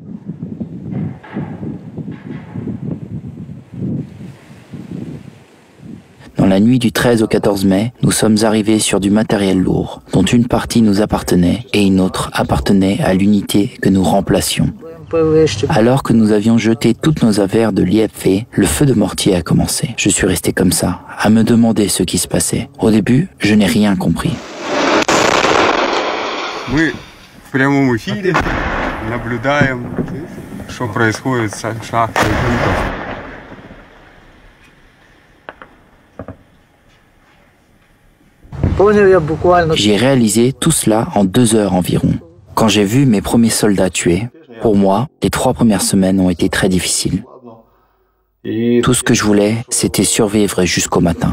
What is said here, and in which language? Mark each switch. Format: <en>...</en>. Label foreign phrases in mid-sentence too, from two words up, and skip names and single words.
<fr>Dans la nuit du 13 au 14 mai, nous sommes arrivés sur du matériel lourd, dont une partie nous appartenait et une autre appartenait à l'unité que nous remplacions. Alors que nous avions jeté toutes nos affaires de l'IFV, le feu de mortier a commencé. Je suis resté comme ça, à me demander ce qui se passait. Au début, je n'ai rien compris.</fr> <ru>Мы в прямом эфире наблюдаем, что происходит с шахтой Бутов.</ru> <fr>J'ai réalisé tout cela en 2 heures environ. Quand j'ai vu mes premiers soldats tués, pour moi, les 3 premières semaines ont été très difficiles. Tout ce que je voulais, c'était survivre jusqu'au matin.</fr>